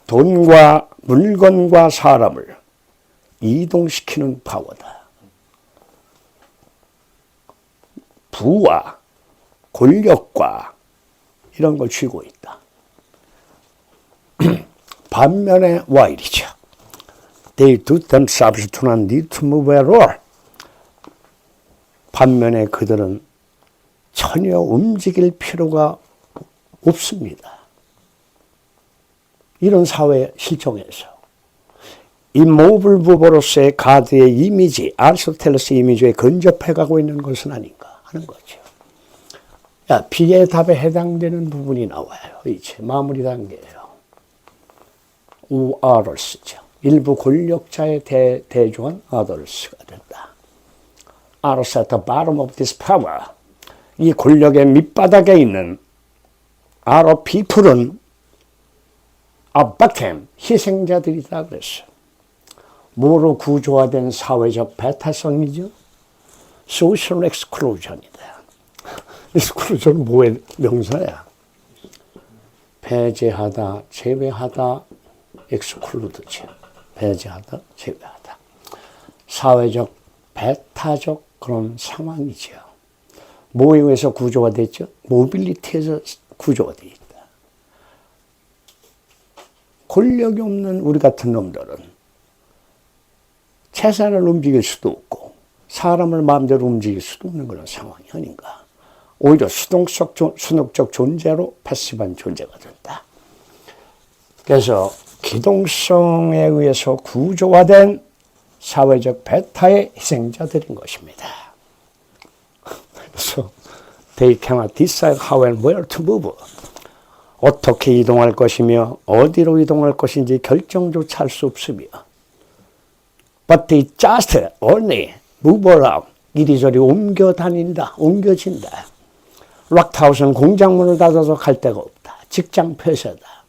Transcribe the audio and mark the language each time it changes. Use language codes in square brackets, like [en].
[ko] 돈과 물건과 사람을 이동시키는 파워다. 부와 권력과 이런 걸 쥐고 있다. 반면에 while이죠. [en] They do themselves do not need to move at all. [ko] 반면에 그들은 전혀 움직일 필요가 없습니다. 이런 사회 실정에서 immovable mover로서의 가드의 이미지, 아리스토텔레스 이미지에 근접해 가고 있는 것은 아닌가 하는 거죠. 야, B의 답에 해당되는 부분이 나와요. 이제 마무리 단계예요. 오더스죠. 일부 권력자의 대조한 오더스가 된다. [en] Others at the bottom of this power. [ko] 이 권력의 밑바닥에 있는 other people은 [en] a victim, [ko] 희생자들이다 그랬어. 뭐로 구조화된 사회적 배타성이죠? Social exclusion이다. exclusion 뭐의 명사야? 배제하다, 제외하다, exclude죠. 배제하다, 제외하다. 사회적, 배타적 그런 상황이죠. 뭐에 의해서 구조가 됐죠? 모빌리티에서 구조가 되어 있다. 권력이 없는 우리 같은 놈들은 재산을 움직일 수도 없고 사람을 마음대로 움직일 수도 없는 그런 상황이 아닌가. 오히려 수동적 존재로 패시브한 존재가 된다. 그래서 기동성에 의해서 구조화된 사회적 배타의 희생자들인 것입니다. 그래서 [en] they cannot decide how and where to move. [ko] 어떻게 이동할 것이며 어디로 이동할 것인지 결정조차 할 수 없으며 [en] but they just only move around. [ko] 이리저리 옮겨 다닌다. 옮겨진다. 락트아웃은 공장문을 닫아서 갈 데가 없다. 직장 폐쇄다.